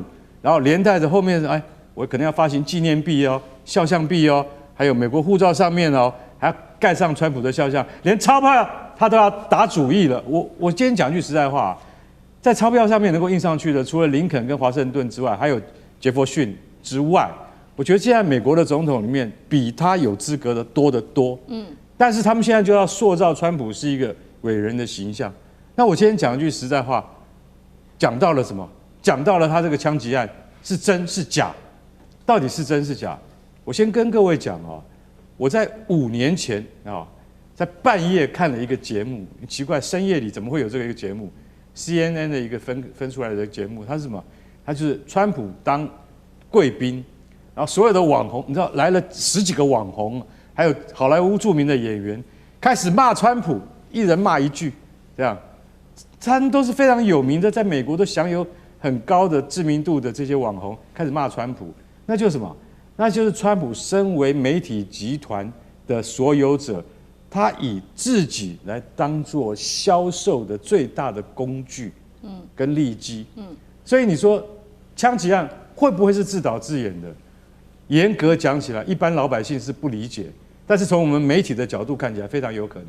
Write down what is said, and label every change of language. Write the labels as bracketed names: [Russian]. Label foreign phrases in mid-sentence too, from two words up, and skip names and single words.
[Chinese] 然後連帶着後面，我可能要發行紀念幣哦、肖像幣哦，還有美國護照上面哦，還要蓋上川普的肖像，連鈔票他都要打主意了。我今天講句實在話，在鈔票上面能夠印上去的，除了林肯跟華盛頓之外，還有傑佛遜之外，我覺得現在美國的總統裡面比他有資格的多得多。但是他們現在就要塑造川普是一個偉人的形象。那我今天講一句實在話，講到了什麼？講到了他這個槍擊案是真是假，到底是真是假？我先跟各位講哦。我在5年前在半夜看了一個節目，奇怪，深夜裡怎麼會有這個一個節目 ？CNN 的一個分出來的節目，它是什麼？它就是川普當貴賓，然後所有的網紅，你知道來了10幾個網紅，還有好萊塢著名的演員，開始罵川普，一人罵一句，這樣，他們都是非常有名的，在美國都享有很高的知名度的這些網紅，開始罵川普，那就是什麼？那就是川普身為媒體集團的所有者，他以自己來當作銷售的最大的工具，跟利基，所以你說槍擊案會不會是自導自演的？嚴格講起來，一般老百姓是不理解，但是從我們媒體的角度看起來非常有可能。